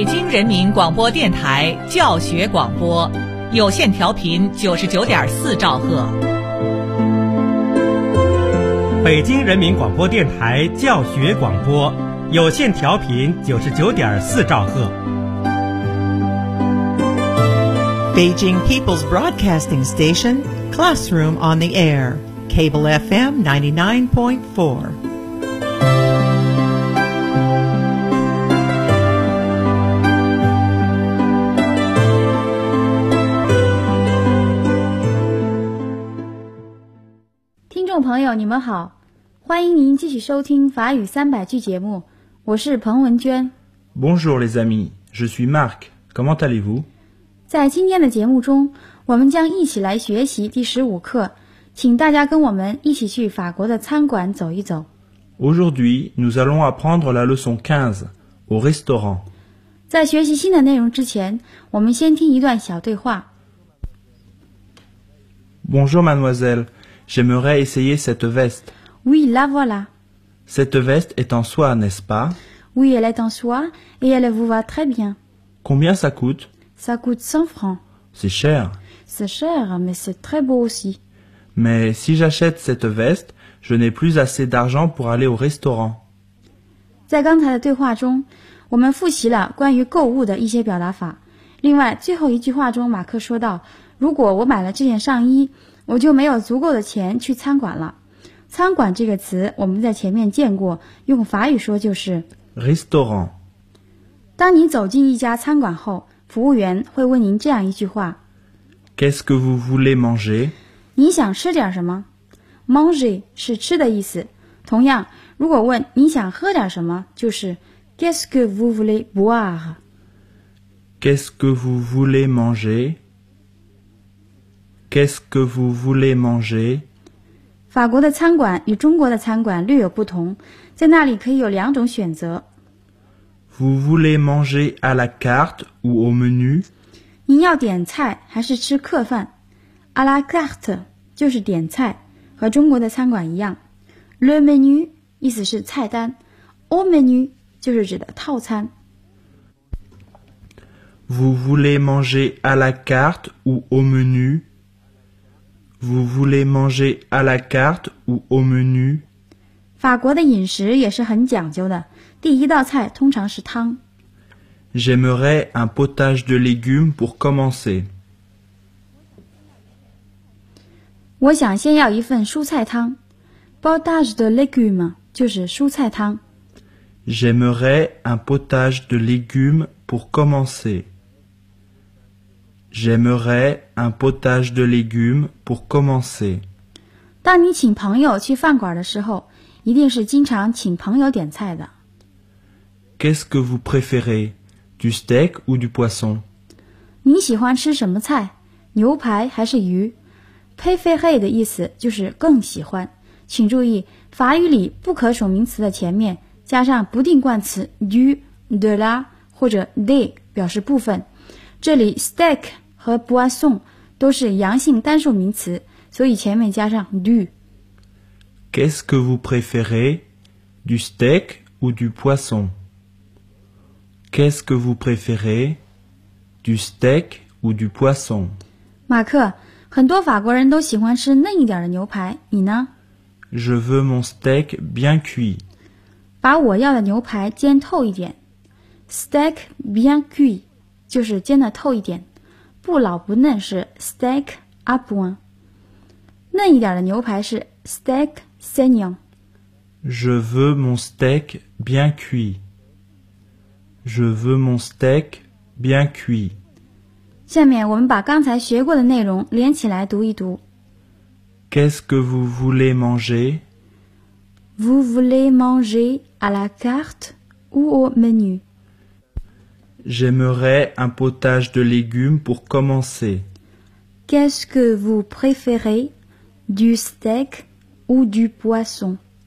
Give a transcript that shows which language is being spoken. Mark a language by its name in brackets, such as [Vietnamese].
[Chinese] 人民广播电台教学广播，有线调频99.4兆赫。北京人民广播电台教学广播，有线调频99.4兆赫。 [English] Beijing People's Broadcasting Station, Classroom on the Air, Cable FM 99.4. Hello, [Chinese] 你们好，欢迎您继续收听法语300句节目，我是彭文娟。 [French] Bonjour les amis, je suis Marc, comment allez-vous? [Chinese] 在今天的节目中，我们将一起来学习第15课，请大家跟我们一起去法国的餐馆走一走。 [French] Aujourd'hui, nous allons apprendre la leçon 15, au restaurant. [Chinese] 在学习新的内容之前，我们先听一段小对话。 [French] Bonjour mademoiselle,J'aimerais essayer cette veste. Oui, la voilà. Cette veste est en soie, n'est-ce pas? Oui, elle est en soie et elle vous va très bien. Combien ça coûte? Ça coûte 100 francs. C'est cher. C'est cher, mais c'est très beau aussi. Mais si j'achète cette veste, je n'ai plus assez d'argent pour aller au restaurant. [Chinese] 在刚才的对话中，我们复习了关于购物的一些表达法。另外，最后一句话中，马克说到，如果我买了这件上衣，我就没有足够的钱去餐馆了。餐馆这个词我们在前面见过，用法语说就是 [French] restaurant。 [Chinese] 当你走进一家餐馆后，服务员会问您这样一句话， [French] Qu'est-ce que vous voulez manger? [Chinese] 你想吃点什么？ manger 是吃的意思，同样如果问你想喝点什么，就是 [French] Qu'est-ce que vous voulez boire? Qu'est-ce que vous voulez mangerQu'est-ce que vous voulez manger? [Chinese] 法国的餐馆与中国的餐馆略有不同，在那里可以有两种选择。 [French] Vous voulez manger à la carte ou au menu? [Chinese] 您要点菜还是吃客饭？ À la carte 就是点菜，和中国的餐馆一样。 Le menu 意思是菜单， au menu 就是指的套餐。 [French] Vous voulez manger à la carte ou au menu? Vous voulez manger à la carte ou au menu? [Chinese] 法国的饮食也是很讲究的，第一道菜通常是汤。 [French] J'aimerais un potage de légumes pour commencer. [Chinese] 我想先要一份蔬菜汤。 Potage de légumes 就是蔬菜汤。 [French] J'aimerais un potage de légumes pour commencer. J'aimerais un potage de légumes pour commencer. [Chinese] 当你请朋友去饭馆的时候，一定是经常请朋友点菜的。 [French] Qu'est-ce que vous préférez, du steak ou du poisson? [Chinese] 你喜欢吃什么菜，牛排还是鱼？Préférer 的意思就是更喜欢。请注意，法语里不可数名词的前面加上不定冠词 du, de la 或者 des 表示部分。这里 steak 和 boisson 都是阳性单数名词，所以前面加上 du。 [French] Qu'est-ce que vous préférez, du steak ou du poisson? Qu'est-ce que vous préférez, du steak ou du poisson? [Chinese] 马克，很多法国人都喜欢吃嫩一点的牛排，你呢？ [French] Je veux mon steak bien cuit. [Chinese] 把我要的牛排煎透一点。Steak bien cuit. 就是煎得透一点，不老不嫩是 steak à point， 嫩一点的牛排是 steak saignant。 [French] Je veux mon steak bien cuit. Je veux mon steak bien cuit. [Chinese] 下面我们把刚才学过的内容连起来读一读。 [French] Qu'est-ce que vous voulez manger? Vous voulez manger à la carte ou au menu? J'aimerais un potage de légumes pour commencer. Qu'est-ce que vous préférez, du steak ou du poisson?